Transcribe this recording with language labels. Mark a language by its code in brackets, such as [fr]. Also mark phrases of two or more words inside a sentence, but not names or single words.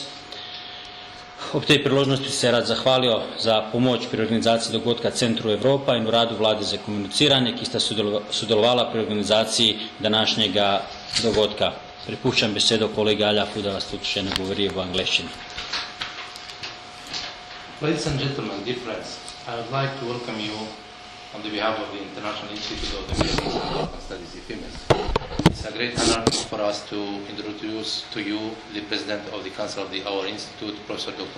[sl] Ob tej priložnosti se rad zahvalil za pomoč pri organizaciji dogodka Centru Evropa in Uradu vlade za komuniciranje, ki sta sodelovala pri organizaciji današnjega dogodka. Prepuščam besedo kolegi Aljafu, da vas tudi še ne govori v angleščini. [en] Ladies and gentlemen, dear friends, I would like to welcome you on the behalf of the International Institute of the Middle East and Balkan Studies, IFIMES. It's a great honor for us to introduce to you the President of the Council of our Institute, Professor Dr.